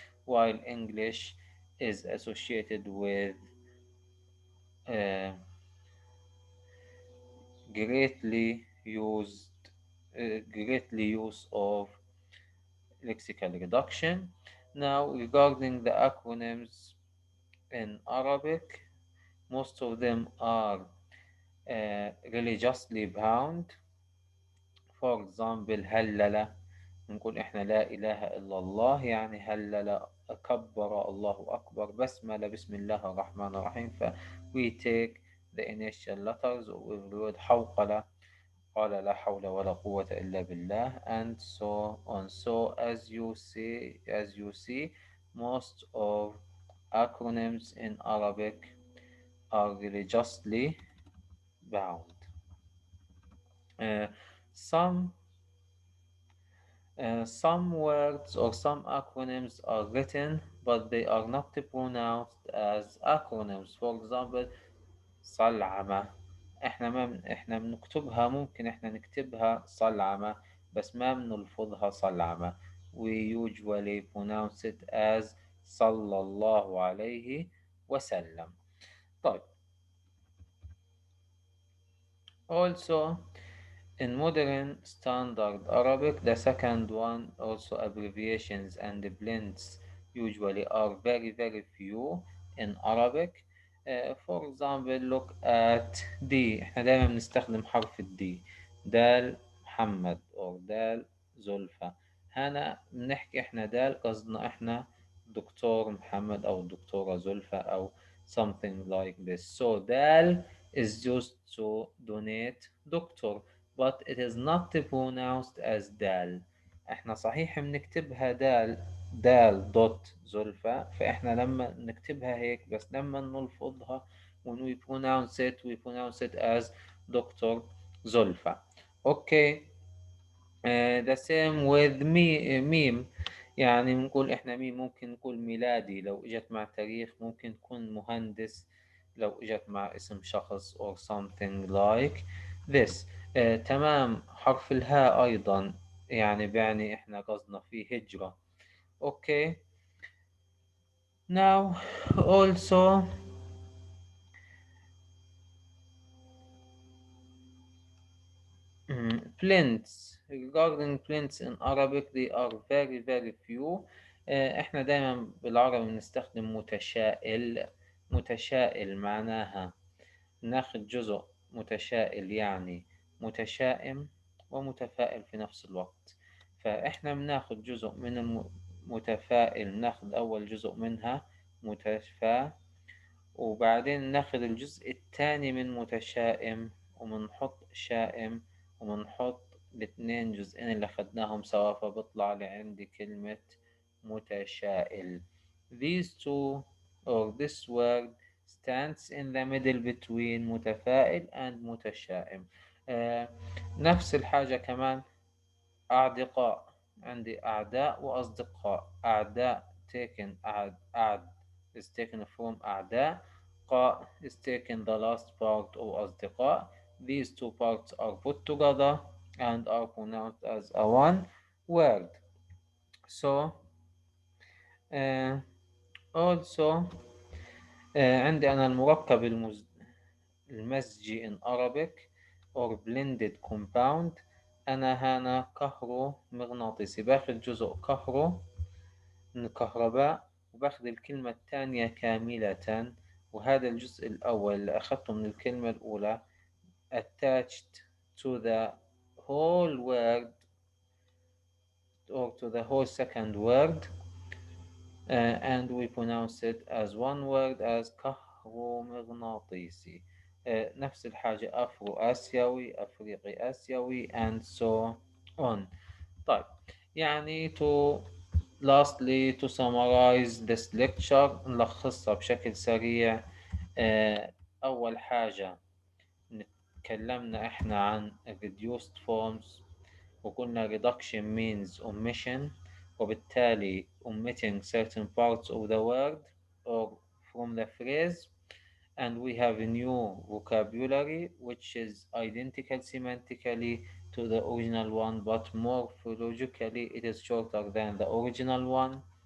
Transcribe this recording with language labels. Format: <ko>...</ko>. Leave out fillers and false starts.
<en>while English is associated with uh, greatly used greatly use of lexical reduction. Now, regarding the acronyms in Arabic, most of them are religiously bound. For example,</en> <ar>هلل نقول إحنا لا إله إلا الله، يعني هلل كبر الله أكبر، بسملة بسم الله الرحمن الرحيم.</ar> <en>ف we take the initial letters of every word.</en> <ar>حوقلة قال لا حول ولا قوة إلا بالله,</ar> <en>and so on. So as you see, most of acronyms in Arabic are religiously bound. Uh, some some words or some acronyms are written, but they are not pronounced as acronyms. For example, صلعمة.</en> <ar>احنا بنكتبها، ممكن احنا نكتبها صلعمة بس ما بنلفظها صلعمة.</ar> <en>We usually pronounce it as صلى الله عليه وسلم.</en> <ar>طيب.</ar> <en>Also, in modern standard Arabic, the second one, also abbreviations and blends usually are very, very few in Arabic. For example, look at D.</en> <ar>احنا دايما بنستخدم حرف الدي. دال محمد أو دال زلفة. هنا بنحكي احنا دال قصدنا احنا دكتور محمد أو دكتورة زلفة أو</ar> <en>something like this. So دال is used to donate doctor, but it is not pronounced as دال.</en> <ar>احنا صحيح بنكتبها دال دوت زلفة، فاحنا لما نكتبها هيك بس لما نلفظها</ar> <en>when we pronounce it as</en> <ar>دكتور زلفة.</ar> <en>Okay. The same with ميم.</en> <ar>يعني بنقول احنا ميم ممكن نقول ميلادي لو اجت مع تاريخ، ممكن تكون مهندس لو اجت مع اسم شخص</ar> <en>or something like this.</en> <ar>تمام. حرف الهاء ايضا يعني بيعني احنا قصدنا فيه هجرة. Okay.</ar> <en>Now also plinths. Regarding plinths in Arabic, they are very, very few.</en> <ar>احنا دايما بالعربي بنستخدم متشائل. متشائل معناها ناخد جزء متشائل يعني متشائم ومتفائل في نفس الوقت. فاحنا بناخد جزء من المتفائل، ناخد أول جزء منها متفائل، وبعدين ناخد الجزء الثاني من متشائم ومنحط شائم ومنحط الاثنين جزئين اللي أخدناهم سوا، فبطلع لعندي كلمة متشائل.</ar> <en>These two or this word stands in the middle between متفائل and متشائم.</en> <ar>نفس الحاجة كمان أعدقاء. عندي أعداء وأصدقاء.</ar> <en>أعداء taken أعد is taken from أعداء. قاء is taken the last part of أصدقاء. These two parts are put together and are pronounced as a one word. So also</en> <ar>عندي أنا المركب المزجي</ar> <en>in Arabic or blended compound.</en> <ar>أنا هنا كهرومغناطيسي، باخد جزء كهرو من الكهرباء وباخد الكلمة الثانية كاملة، وهذا الجزء الأول اللي أخذته من الكلمة الأولى</ar> <en>attached to the whole word or to the whole second word, and we pronounce it as one word as</en> <ar>كهرومغناطيسي. نفس الحاجة أفرو آسيوي، أفريقي آسيوي</ar> <en>and so on. طيب، يعني lastly to summarize this lecture</en> <ar>نلخصها بشكل سريع. أول حاجة تكلمنا إحنا عن</ar> <en>reduced forms وقلنا reduction means omission وبالتالي omitting certain parts of the word or from the phrase. And we have a new vocabulary which is identical semantically to the original one but morphologically it is shorter than the original one.</en>